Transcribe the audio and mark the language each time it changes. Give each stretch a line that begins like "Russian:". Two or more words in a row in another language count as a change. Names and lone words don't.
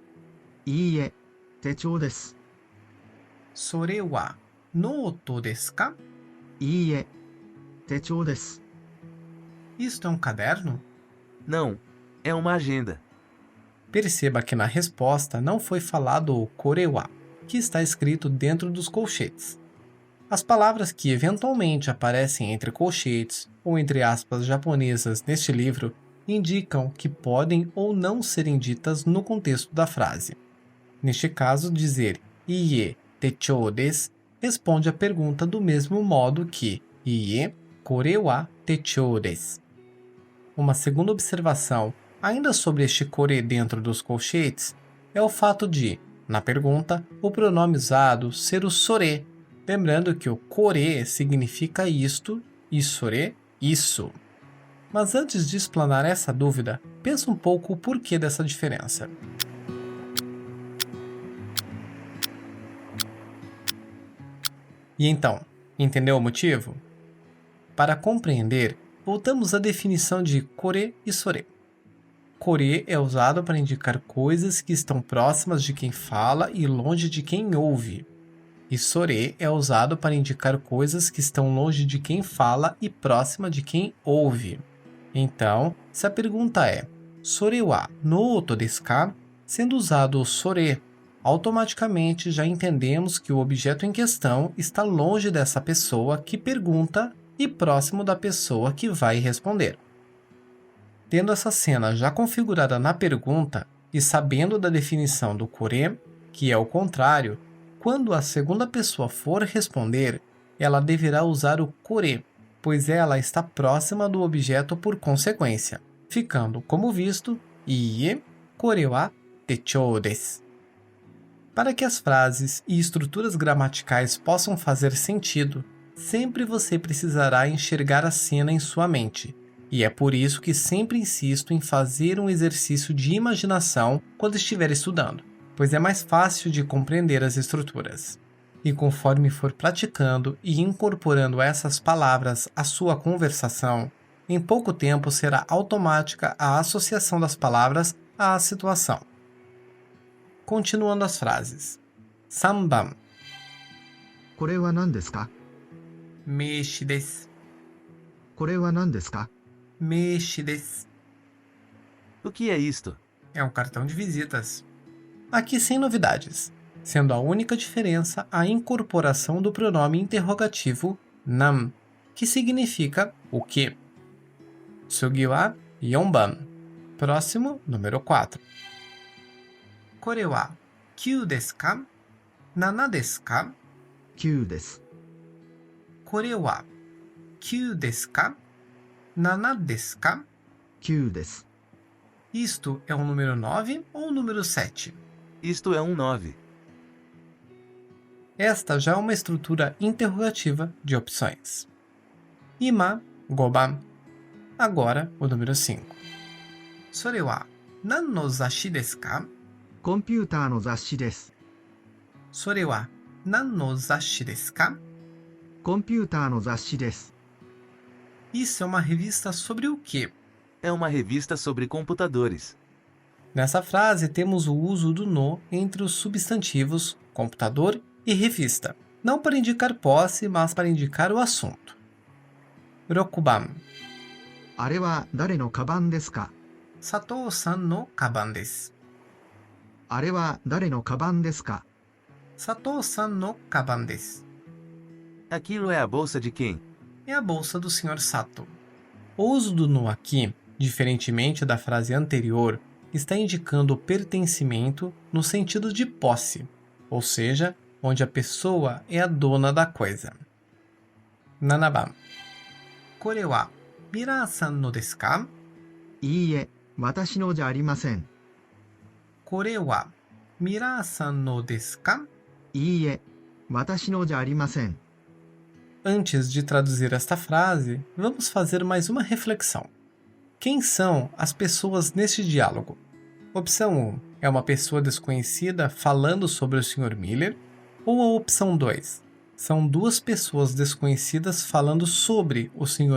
Japanese: いいえ、手帳です。それはノートですか? いいえ、手帳です。
Portuguese: Isto é um caderno? Não, é uma agenda. Perceba que na resposta não foi falado o korewa, que está escrito dentro dos colchetes. As palavras que eventualmente aparecem entre colchetes ou entre aspas japonesas neste livro indicam que podem ou não serem ditas no contexto da frase. Neste caso, dizer
Japanese: いいえ手帳です
Portuguese: responde à pergunta do mesmo modo que
Japanese: いいえこれは手帳です.
Portuguese: Uma segunda observação, ainda sobre este kore dentro dos colchetes, é o fato de, na pergunta, o pronome usado ser o sore, lembrando que o kore significa isto e sore, isso. Mas antes de explanar essa dúvida, pensa um pouco o porquê dessa diferença. E então, entendeu o motivo? Para compreender, voltamos à definição de kore e sore. Kore é usado para indicar coisas que estão próximas de quem fala e longe de quem ouve. e sore é usado para indicar coisas que estão longe de quem fala e próxima de quem ouve. Então, se a pergunta é
Japanese: "それはノートですか?",
Portuguese: sendo usado o sore, automaticamente já entendemos que o objeto em questão está longe dessa pessoa que pergunta e próximo da pessoa que vai responder. Tendo essa cena já configurada na pergunta e sabendo da definição do kore, que é o contrário, quando a segunda pessoa for responder, ela deverá usar o kore, pois ela está próxima do objeto por consequência, ficando como visto
Japanese: "いいえ、これは手帳です".
Portuguese: Para que as frases e estruturas gramaticais possam fazer sentido, sempre você precisará enxergar a cena em sua mente. E é por isso que sempre insisto em fazer um exercício de imaginação quando estiver estudando, pois é mais fácil de compreender as estruturas. E conforme for praticando e incorporando essas palavras à sua conversação, em pouco tempo será automática a associação das palavras à situação. Continuando as frases. 3 番
Japanese: これは何ですか？名詞です。これは何ですか？名詞です。
Portuguese: O que é isto? É um cartão de visitas. Aqui sem novidades, sendo a única diferença a incorporação do pronome interrogativo nan, que significa o que.
Japanese: 次は4番.
Portuguese: Próximo, número 4.
Japanese: これは9ですか ?7 ですか 9です。これは9ですか ?7 ですか 9です。
Portuguese: Isto é um número 9 ou um número 7? Isto é um 9. Esta já é uma estrutura interrogativa de opções.
Japanese: 今、5番.
Portuguese: Agora, o número 5.
Japanese: それは何の雑誌ですかコンピューターの雑誌です。それは何の雑誌ですかコンピューターの雑誌です。
Portuguese: Isso é uma revista sobre o quê? É uma revista sobre computadores. Nessa frase temos o uso do no entre os substantivos computador e revista, não para indicar posse, mas para indicar o assunto.
Japanese: 6 番あれは誰のカバンですか？佐藤さんのカバンです。あれは誰のカバンですか？佐藤さんのカバンです。
Portuguese: Aquilo é a bolsa de quem? É a bolsa do Sr. Sato. O uso do no aqui, diferentemente da frase anterior, está indicando o pertencimento no sentido de posse, ou seja, onde a pessoa é a dona da coisa.
Japanese: 7 番 これはミラーさんのですか？いいえ、私のじゃありません。これはミラーさんのですか？いいえ、私のじゃありません。
Portuguese: Antes de traduzir esta frase, vamos fazer mais uma reflexão. Quem são as pessoas neste diálogo? Opção 1 é uma pessoa desconhecida falando sobre o Sr. Miller? Ou a opção 2? São duas pessoas desconhecidas falando sobre o Sr.